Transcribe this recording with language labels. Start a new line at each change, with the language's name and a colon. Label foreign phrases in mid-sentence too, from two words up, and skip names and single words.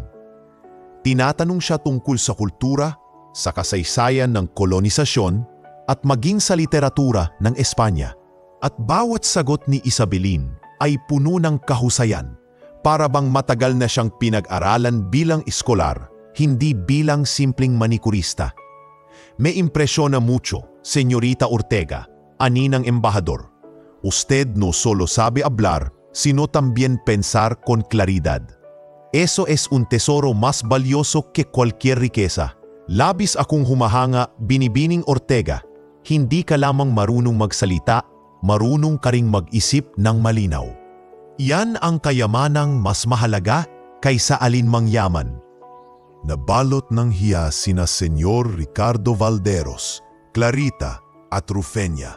Filipino: Tinatanong siya tungkol sa kultura, sa kasaysayan ng kolonisasyon at maging sa literatura ng Espanya. At bawat sagot ni Isabelin ay puno ng kahusayan, para bang matagal na siyang pinag-aralan bilang eskolar, hindi bilang simpleng manikurista.
Spanish: Me impresiona mucho, Señorita Ortega,
Filipino: ani ng embahador.
Spanish: Usted no solo sabe hablar, sino también pensar con claridad. Eso es un tesoro más valioso que cualquier riqueza.
Filipino: Labis akong humahanga, Binibining Ortega. Hindi ka lamang marunong magsalita, marunong ka ring mag-isip ng malinaw. Yan ang kayamanang mas mahalaga kaysa alinmang yaman. Nabalot ng hiya sina Senyor Ricardo Valderos, Clarita at Rufenia.